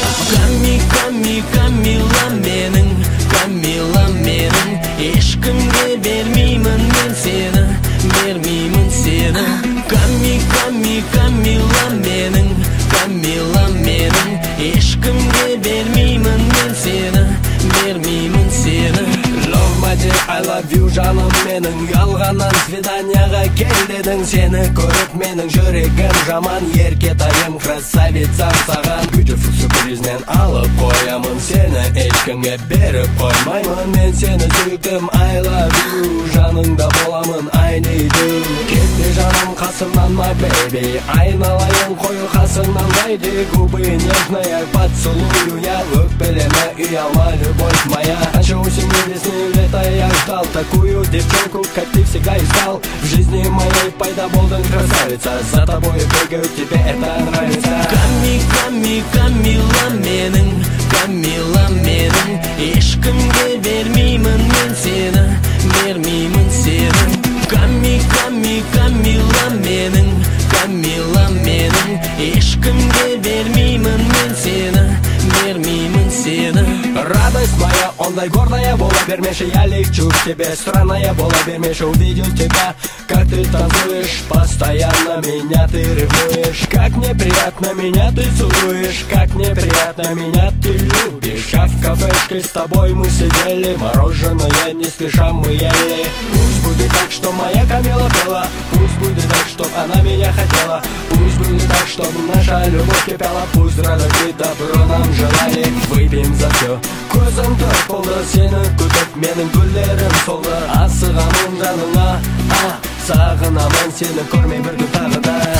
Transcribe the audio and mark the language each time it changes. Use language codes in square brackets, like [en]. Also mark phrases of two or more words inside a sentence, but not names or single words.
[kk] Ками, Ками, Камила менің, Камила менің, ешкімге бермеймін мен сені, бермеймін сені. Ками, Ками, Камила менің, Камила менің, ешкімге бермеймін мен сені, бермеймін сені. [en] Love, my dear, I love you, [kk] жаным менің, ұялғаннан Данияға кел дедің, сені көріп менің жүрегім жаман. Еркетайым, красавица саған. Beautiful сюрпризнен алып қоямын сені, ешкімге беріп қоймаймын. Мен сені сүйіктім, [en] I love you, [kk] жаныңда боламын, [en] I need you. [kk] Кетпе жаным қасымнан, [en] my baby, [kk] айналайын қою қасыңнан, [ru] леди. Губы нежные, поцелую я, [kk] өкпелеме, ұялма, [ru] любовь моя. Раньше осень небесный, лето я ждал такую девчонку, как ты всегда искал. В жизни моей [kk] пайда болдың, [ru] красавица, за тобой бегаю, тебе это нравится. [kk] Ками, Ками, Камила менің, Камила менің, ешкімге бермеймін мен сені, бермеймін сені. Ками, Ками, Камила менің, Камила менің, ешкімге бермеймін мен сені, бермеймін сені. [ru] Радость моя, [kk] ондай гордая бола бермеші, [ru] я лечу к тебе, странная [kk] бола бермеші, [ru] увидел тебя, как ты танцуешь, постоянно меня ты ревнуешь. Как мне приятно, меня ты целуешь, как мне приятно, меня ты любишь. А в кафешке с тобой мы сидели, мороженое не спеша мы ели. Пусть будет так, что моя Камила пела, пусть будет так, чтоб она меня хотела, пусть будет так, чтоб наша любовь кипела, пусть радость и добро нам желали. Выпьем за всё, [kk] көзім тор болды, сені күтіп менің гүлдерім солды. Асығамын жаныңа, а, сағынамын сені көрмей бір күн тағы да.